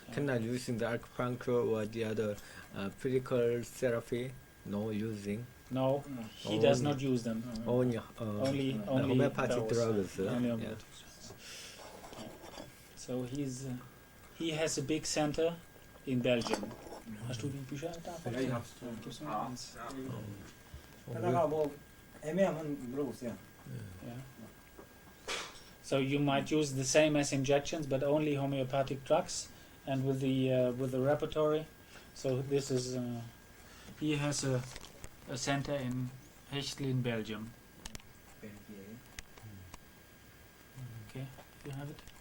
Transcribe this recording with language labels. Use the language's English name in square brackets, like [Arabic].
[English] Cannot using the acupuncture or the other physical therapy. No using. No, he does not use them. Only homeopathic those. drugs. Only homeopathic. So he has a big center in Belgium. [German] Hast du die Bücher da? Ja, ich hab's. Gib's mir mal eins. [Korean] 하다가 뭐 애매하면 물어보세요. [English] Yeah. So you might use the same as injections, but only homeopathic drugs, and with the repertory. So this is he has a center in Hechtel in Belgium. Okay, you have it.